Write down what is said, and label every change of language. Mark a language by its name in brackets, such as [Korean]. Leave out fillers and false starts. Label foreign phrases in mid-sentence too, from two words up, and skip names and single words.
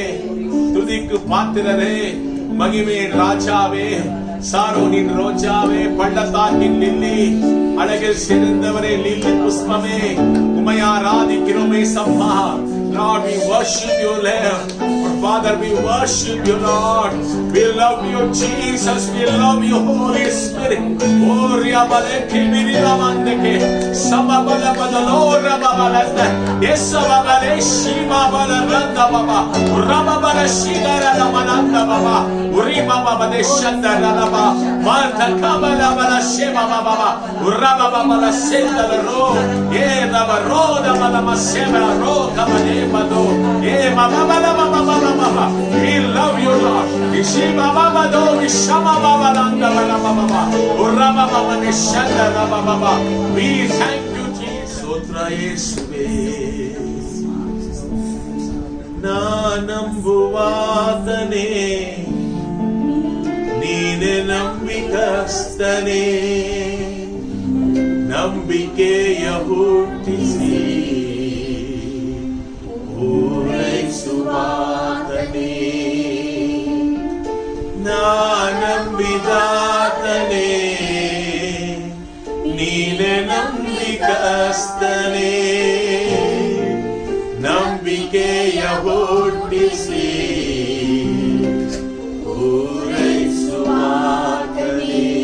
[Tamil] துதிக்கு பாத்திரரே, மகிமே ராஜாவே, சாரோனின் ரோஜாவே, பள்ளத்தாக்கின் லில்லி, அழகில் சிறந்தவரே, லில்லி புஷ்பமே, உம்மை ஆராதிக்கிறோமே சம்மா. [English] Lord, we worship you, Lord. Father, we worship you, Lord. We love you, Jesus. We love you, Holy Spirit. Oh, Riabaleke, Miriamandeke, Samabala Badalora Babalanda, Yesabale, Shima Balaranda Baba, Rababala Shigara Mananda Baba, Urima Baba de Shandaraba, Marta Kabala Bala Shema Baba, Urababala Senda Ro, Eva Roda Malamasema Ro Kabale Bado, Eva Babala Baba. We love you, Lord. Ishima Baba do, Ishama Baba Landa Baba, Urama Baba de Shandaraba Baba. We thank you, Jesus. Sotra Yesube. [Kannada] Na ನಂಬುವಾತನೇ ನೀನೆ ನಂಬಿಕಸ್ತನೇ ನಂಬಿಕೆಯ ಹುಟ್ಟಿಸಿ ಓ ಆತನೇ, ನಂಬಿದಾತನೇ, ನೀನೆ ನಂಬಿಕಸ್ತನೇ, ನಂಬಿಕೆಯ ಹುಟ್ಟಿಸಿ ಪೂರೈಸುವಾತನೇ.